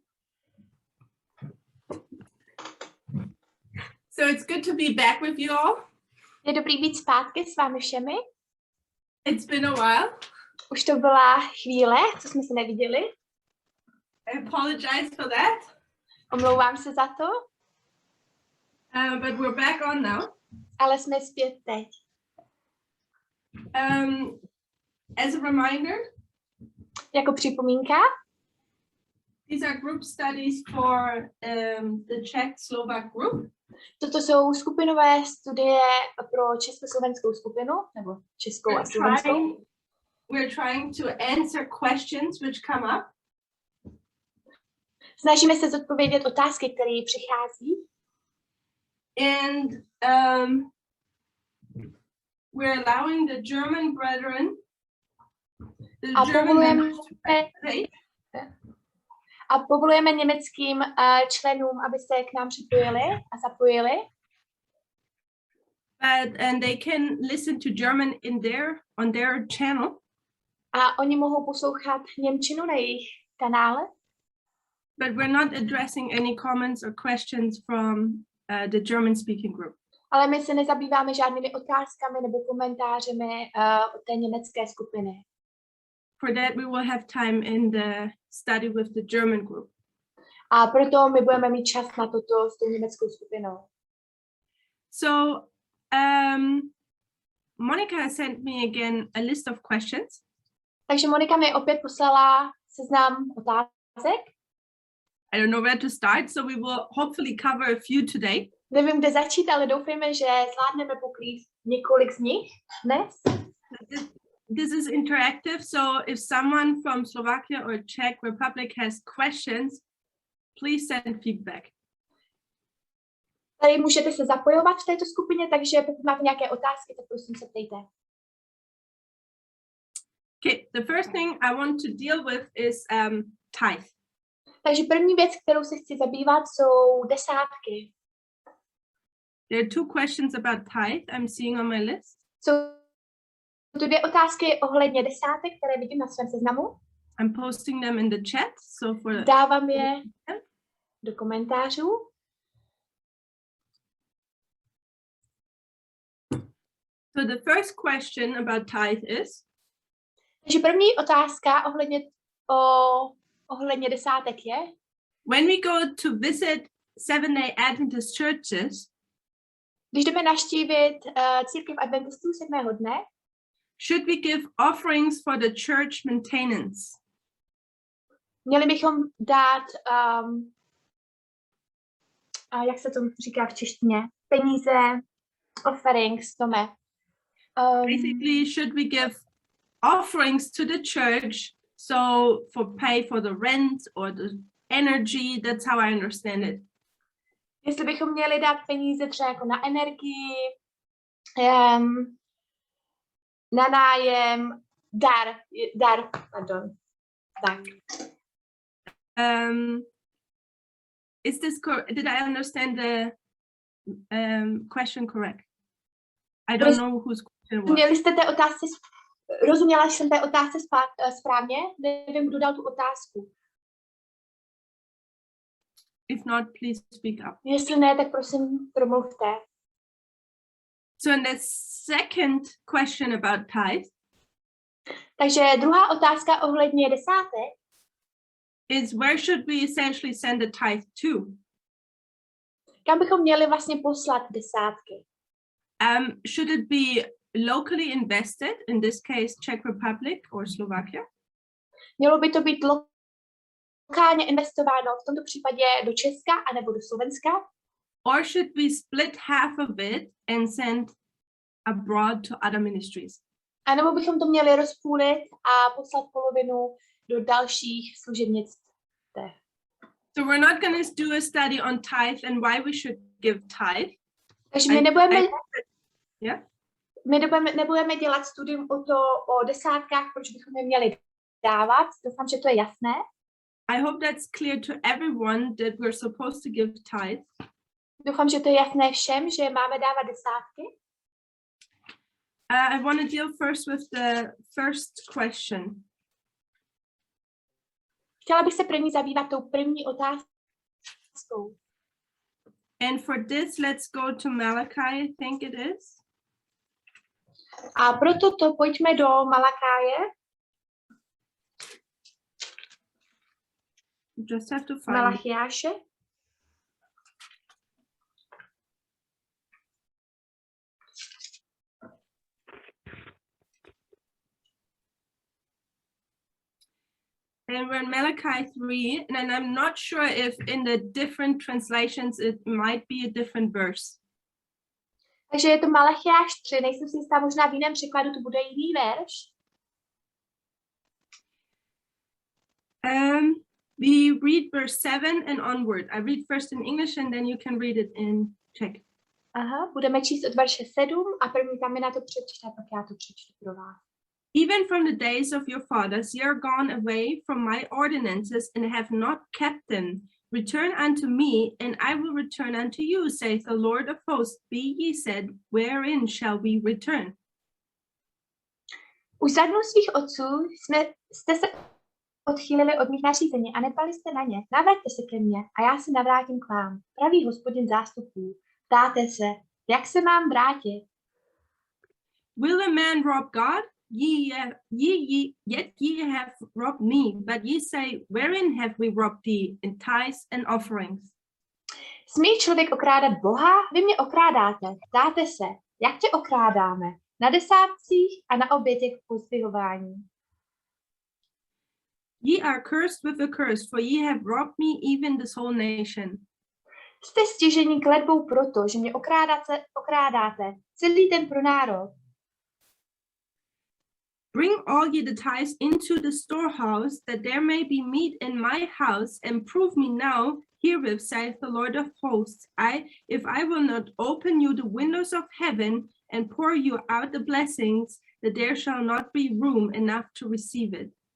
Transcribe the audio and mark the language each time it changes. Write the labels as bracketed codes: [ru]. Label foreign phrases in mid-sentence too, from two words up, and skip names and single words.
[en] So it's good to be back with you all. [cs] Je dobrý být zpátky s vámi všemi. [en] It's been a while. [cs] Už to byla chvíle, co jsme se neviděli. [en] I apologize for that. [cs] Omlouvám se za to. [en] But we're back on now. [cs] Ale jsme zpět teď. [en] As a reminder, [cs] Jako připomínka, [en] these are group studies for the Czech-Slovak group. [cs] toto jsou skupinové studie pro československou skupinu, nebo českou a slovenskou. [en] We're trying to answer questions which come up. [cs] Snažíme se zodpovědět otázky, které přichází. [en] And we're allowing the German brethren, [cs] A povolujeme německým členům, aby se k nám připojili a zapojili. [en] And they can listen to German on their channel. [cs] A oni mohou poslouchat němčinu na jejich kanále. [en] But we're not addressing any comments or questions from the German-speaking group. [cs] Ale my se nezabýváme žádnými otázkami nebo komentářemi od té německé skupiny. [en] For that, we will have time in the study with the German group. [cs] A proto my budeme mít čas na toto s tou německou skupinou. [en] So, Monica sent me again a list of questions. [cs] Takže Monika mi opět poslala seznam otázek. [en] I don't know where to start, so we will hopefully cover a few today. [cs] Nevím, kde začít, ale doufejme, že zvládneme pokrýt několik z nich dnes. [en] This is interactive, so if someone from Slovakia or Czech Republic has questions, please send feedback. [cs] Tady můžete se zapojovat v této skupině, takže pokud máte nějaké otázky, tak prosím se ptejte. [en] Okay, the first thing I want to deal with is tithe. [cs] Takže první věc, kterou se chci zabývat, jsou desátky. [en] There are two questions about tithe I'm seeing on my list. [cs] Jsou tu dvě otázky ohledně desátek, které vidím na svém seznamu. [en] I'm posting them in the chat, so for [cs] Dávám je do komentářů. [en] So the first question about tithe is. [cs] Takže první otázka ohledně desátek je. [en] When we go to visit Seventh-day Adventist churches, [cs] když jdeme navštívit církev adventistů 7. dne, [en] should we give offerings for the church maintenance? [cs] Měli bychom dát, jak se to říká v češtině, peníze, [en] offerings, Tome. Basically, should we give offerings to the church, so for pay for the rent or the energy? That's how I understand it. [cs] Jestli bychom měli dát peníze třeba jako na energii, na nájem, pardon. Tak. [en] Did I understand the question correct? I don't know whose question was. [cs] Měli jste té otázce, rozuměla jsem té otázce správně? Nevím, kdo dal tu otázku. [en] If not, please speak up. [cs] Jestli ne, tak prosím promluvte. [en] So the second question about tithe. [cs] Takže druhá otázka ohledně desátek [en] is where should we essentially send the tithe to? [cs] Kam bychom měli vlastně poslat desátky? [en] Should it be locally invested, in this case Czech Republic or Slovakia? [cs] Mělo by to být lokálně investováno, v tomto případě do Česka anebo do Slovenska? [en] Or should we split half of it and send abroad to other ministries? [cs] A nebo bychom to měli rozpůlit a poslat polovinu do dalších služebnictv. [en] So we're not going to do a study on tithe and why we should give tithe. [cs] Takže my [en] Yeah. [cs] nebudeme dělat studium o desátkách, proč bychom je měli dávat. Doufám, že to je jasné. [en] I hope that's clear to everyone that we're supposed to give tithes. [cs] Doufám, že to je jasné všem, že máme dávat desátky. [en] I want to deal first with the first question. [cs] Chtěla bych se první zabývat tou první otázkou. [en] And for this, let's go to Malachi, I think it is. [cs] A proto to pojďme do Malakáje. [en] Just have to find [cs] Malachiáše. [en] And we're in Malachi 3, and I'm not sure if in the different translations it might be a different verse. [cs] Takže je to Malachiáš 3, nejsem si jistá, možná v jiném překladu to bude jiný verš. [en] We read verse 7 and onward. I read first in English and then you can read it in Czech. [cs] Aha, budeme číst od verše 7 a první tam mi na to přečte, pak já to přečtu pro vás. [en] Even from the days of your fathers, ye are gone away from my ordinances and have not kept them. Return unto me, and I will return unto you, saith the Lord of hosts. Be ye said, wherein shall we return? [cs] Už za dnů svých otců jste se odchýlili od mých nařízení a nedbali jste na ně. Navraťte se ke mně a já se navrátím k vám. Pravý Hospodin zástupů. Ptáte se, jak se mám vrátit? [en] Will a man rob God? Yet ye have robbed me, but ye say, wherein have we robbed thee? In tithes and offerings. [cs] Smí člověk okrádat Boha? Vy mě okrádáte. Ptáte se, jak tě okrádáme? Na desátcích a na obětech pozdvihování. [en] Ye are cursed with a curse, for ye have robbed me, even this whole nation. [cs] Jste stižení kletbou proto, že mě okrádáte, celý ten pro národ. [en] Bring all ye the tithes into the storehouse, that there may be meat in my house, and prove me now herewith, saith the Lord of hosts, if I will not open you the windows of heaven and pour you out the blessings, that there shall not be room enough to receive it.